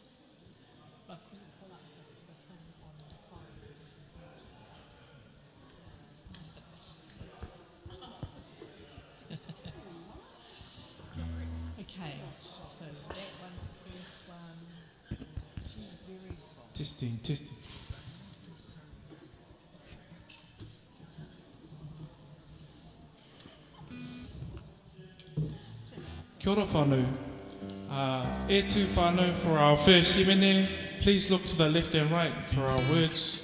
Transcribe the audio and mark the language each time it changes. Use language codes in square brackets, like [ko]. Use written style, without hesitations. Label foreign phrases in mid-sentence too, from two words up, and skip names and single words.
[en] Okay, so that one's the first one. Very soft. Testing. [mi] Kia ora whānau. E tū whānau [en] for our first himene. Please look to the left and right for our words.